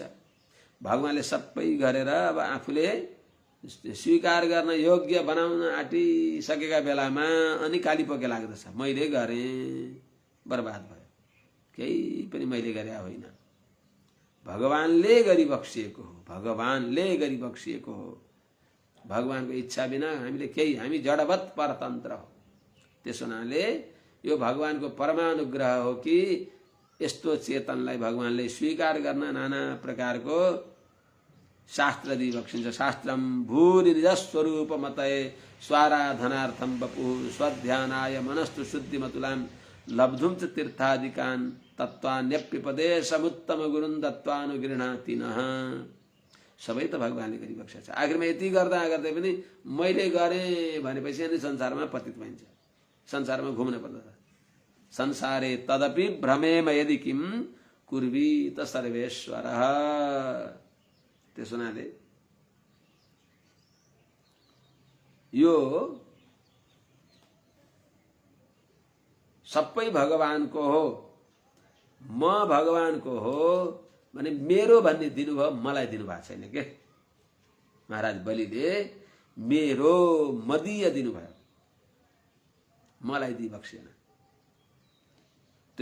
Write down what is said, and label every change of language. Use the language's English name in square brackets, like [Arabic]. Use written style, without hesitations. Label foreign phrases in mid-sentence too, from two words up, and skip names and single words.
[Nepali] भगवानले सबै गरेर अब आफूले स्वीकार गर्न योग्य बनाउन आँटिसकेका बेलामा अनि कालीपोके लाग्दछ मैले गरेँ बर्बाद भयो केही पनि मैले गरे होइन भगवानले गरिबक्सिएको हो भगवानले गरिबक्सिएको हो। भगवानको इच्छा बिना हामीले केही हामी जडवत परतन्त्र हो। त्यसो हुनाले यो भगवानको परमानुग्रह हो कि यस्तो चेतनलाई भगवानले स्वीकार गर्न नाना प्रकारको शास्त्र दिई बक्सिन्छ। [Sanskrit] शास्त्रम भूरि निजस्वरूप मतये स्वाराधनार्थम बपु स्वध्यानाय मनस्तु शुद्धिमतुलाम लब्धुम च तीर्थादिकान तत्वान्यप्युपदेशमुत्तम गुरुन् दत्वानुगृह्णाति नः। [Nepali] सबै त भगवानले गरिबक्सेको छ। आखिरमा यति गर्दा गर्दै पनि मैले गरेँ भनेपछि अनि संसारमा पतित भइन्छ संसारमा घुम्न पर्दछ। [Sanskrit] संसारे तदपि भ्रमेम यदि किम कुर्वीत सर्वेश्वरः। [Nepali] त्यसो हुनाले यो सबै भगवानको हो म भगवानको हो भने मेरो भन्ने दिनुभयो मलाई दिनुभएको छैन के महाराज बलिले मेरो मदीय दिनुभयो मलाई दिई बक्सेन।